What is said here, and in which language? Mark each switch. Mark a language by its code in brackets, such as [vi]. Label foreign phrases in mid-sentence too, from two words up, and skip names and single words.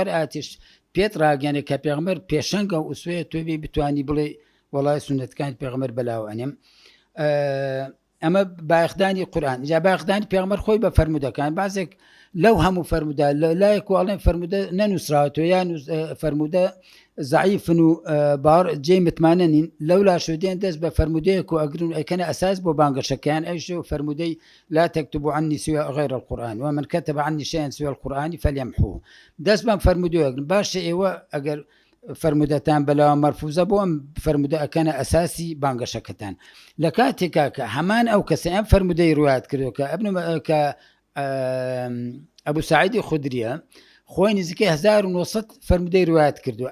[ckb] ئاەتیش پێت ڕاگەنێ کە پێغەمبەر پێشەنگە و ئوسوەیە تۆ بتوانی بڵێ وەڵای سونەتەکانی پێغەمبەر بەلاو ئەنێم ئەمە باەخدانی قورئان جا باەخدانی پێغەمبەر خۆی بە فەرمودەکان بازێک لەو هەموو فەرمودە لایەک واڵێن فەرمودە نەنووسراوەتەوە یان فەرمودە ضعیفن و باڕ جێی متمانە نین لەولا شودێن دەست بە فەرمودەیەک و ئەگرن ئەکەنە ئەساس بۆ بانگەشەکەیان ئەوش فەرمودەی [ar] لا تكتبوا عني سوى غير القرآن ومن كتب عني شيئا سوى القرآن فليمحوه [ckb] دەست بەم فەرمودەیەک باشە ئێوە ئەگەر فەرمودەتان بەلاوە مەرفوزە بۆ ئەم فەرمودە ئەکەنە ئەساسی بانگەشەکەتان لە کاتێکا کە هەمان ئەو کەسە ئەم فەرمودەی ڕوایەت کردو کە ئەبوو سعیدی خودریە خۆی نزیکەی 1900 فرمودەی ڕوایەت کردووە.